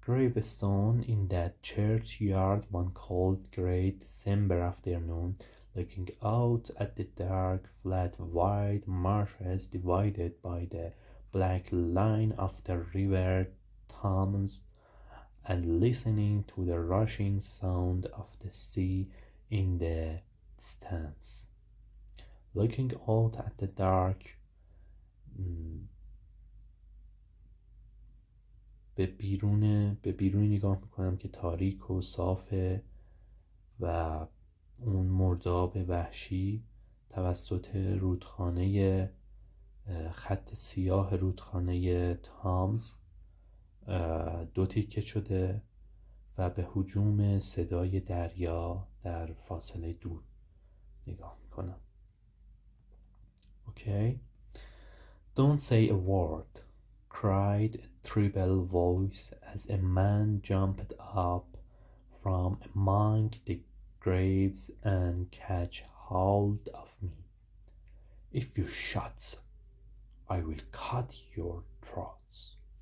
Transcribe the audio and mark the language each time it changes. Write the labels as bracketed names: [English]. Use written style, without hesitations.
[English] gravestone in that churchyard one cold grey December afternoon, looking out at the dark, flat, wide marshes divided by the black line of the river Thames, and listening to the rushing sound of the sea in the distance. Looking out at the dark [Persian] به بیرون نگاه میکنم که تاریک و صافه و اون مرداب وحشی توسط رودخانه خط سیاه رودخانه تامز دو تیکه شده و به هجوم صدای دریا در فاصله دور نگاه میکنم. [English] Okay. Don't say a word, cried a treble voice as a man jumped up from among the graves and catch hold of me. If you shut, I will cut your throats.